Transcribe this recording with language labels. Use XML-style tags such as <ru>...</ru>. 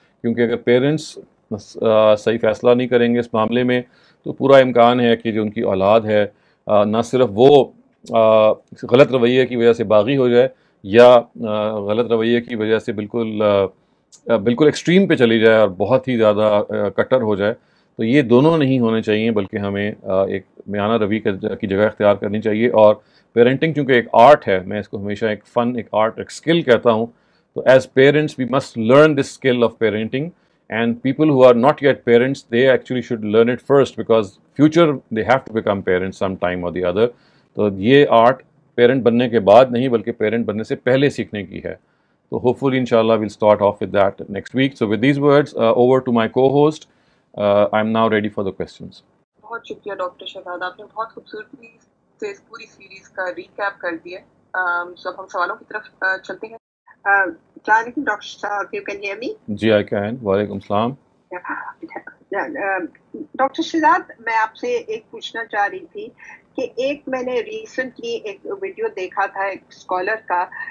<ur>کیونکہ اگر پیرنٹس صحیح فیصلہ نہیں کریں گے اس معاملے میں تو پورا امکان ہے کہ جو ان کی اولاد ہے نہ صرف وہ غلط رویے کی وجہ سے باغی ہو جائے یا غلط رویے کی وجہ سے بالکل ایکسٹریم پہ چلی جائے اور بہت ہی زیادہ کٹر ہو جائے. تو یہ دونوں نہیں ہونے چاہیے بلکہ ہمیں ایک میانہ روی کی جگہ اختیار کرنی چاہیے. اور پیرنٹنگ چونکہ ایک آرٹ ہے، میں اس کو ہمیشہ ایک فن، ایک آرٹ، ایک اسکل کہتا ہوں.</ur> <en>تو as parents we must learn this skill of parenting. And people who are not yet parents, they actually should learn it first because future they have to become parents sometime or the other.</en> <ur>تو یہ art parent بننے کے بعد نہیں بلکہ parent بننے سے پہلے سیکھنے کی ہے.</ur> <en>تو hopefully inshallah we'll start off with that next week. So with these words, over to my co-host. I'm now ready for the questions.</en> <ur>بہت شکریہ ڈاکٹر شہزاد، آپ نے بہت خوبصورتی سے اس پوری سیریز کا ریکیپ کر دیا. سب ہم سوالوں کی طرف چلتے ہیں. السلام علیکم ڈاکٹر صاحب،</ur> <en>You can hear me?</en> <ur>جی</ur> <en>I can.</en> <ur>وعلیکم السلام. ڈاکٹر شہزاد، میں آپ سے ایک پوچھنا چاہ رہی تھی کہ ایک میں نے ریسنٹلی ایک ویڈیو دیکھا تھا ایک اسکالر کا.</ur>